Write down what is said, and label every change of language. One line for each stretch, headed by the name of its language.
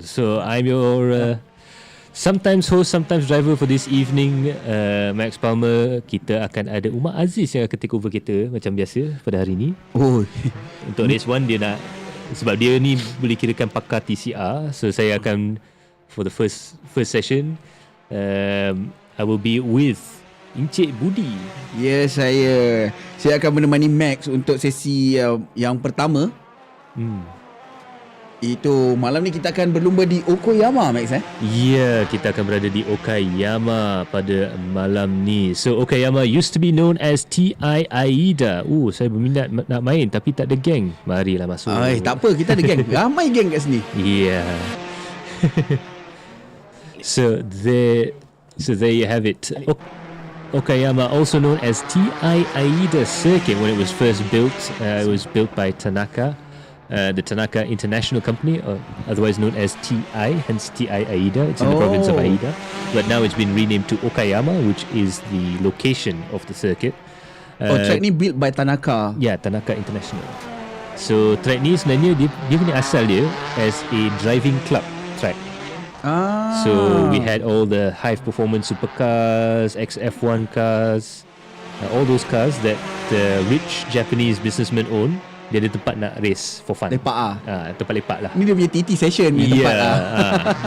English: So I'm your sometimes host, sometimes driver for this evening, Max Palmer.
Malay: Kita akan ada Umar Aziz yang akan
English: take over
Malay: kita macam biasa pada hari ni. Untuk race 1 dia nak, sebab dia ni boleh kirakan pakar TCR. So saya akan,
English: for the first session, I will be with Encik Budi.
Malay: Ya, saya akan menemani Max untuk sesi yang pertama. Itu malam ni kita akan berlumba di Okayama, Max. Ya, kita akan berada di Okayama pada malam ni.
English: So Okayama used to be known as TI Aida.
Malay: Saya berminat nak main tapi tak ada geng. Marilah masuk. Tak apa, kita ada geng. Ramai geng kat sini.
English: Yeah. So there you have it. Okayama, also known as TI Aida Circuit, when it was first built, it was built by Tanaka, the Tanaka International Company, otherwise known as TI, hence TI Aida. It's in the province of Aida, but now it's been renamed to Okayama, which is the location of the circuit. Track ni built by Tanaka. Yeah, Tanaka International. So track
Malay: ni sebenarnya dia punya asal dia
English: as a driving club track. So we had all the high performance supercars, XF1 cars, all those cars that the rich Japanese businessmen own.
Malay: Dia ada tempat nak race
English: for fun.
Malay: Lepak tempat lepak lah. Ni dia punya TT session punya tempat